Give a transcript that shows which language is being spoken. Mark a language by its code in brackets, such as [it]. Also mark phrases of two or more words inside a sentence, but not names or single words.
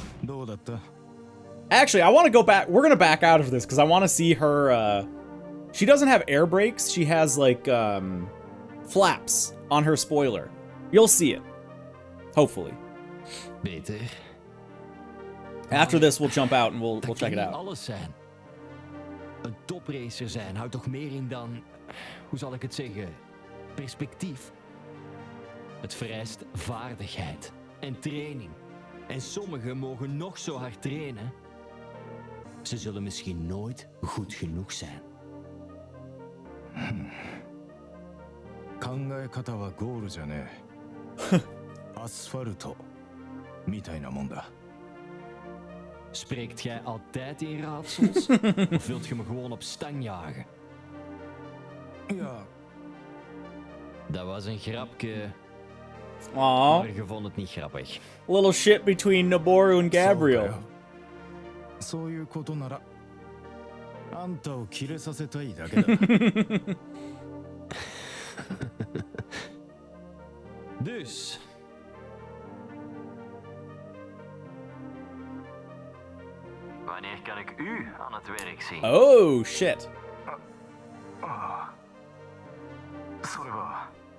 [en] Actually, I want to go back. We're going to back out of this because I want to see her. She doesn't have air brakes. She has, like, flaps on her spoiler. You'll see it. Hopefully. [nl] Beter. [en] After this, we'll jump out and we'll check it out. [nl] Alles zijn. Een topracer zijn houdt toch meer in dan, hoe zal ik het zeggen, perspectief. Het vereist vaardigheid en training. En sommigen mogen nog zo hard trainen. Ze zullen misschien nooit goed genoeg zijn. [ja] 考え方はゴールじゃねえ。アスファルトみたいなもんだ。 [nl] Spreekt jij altijd in raadsels? Of wilt je me gewoon op stang jagen? Ja. Dat was een grapje. Aww. Maar je vond het niet grappig. [en] Little shit between Noboru and Gabriel. [ja] そういうことなら、あんたをキレさせたいだけだ。 [nl] Dus. Wanneer kan ik u aan het werk zien? [en] Oh, shit. [ja] それは。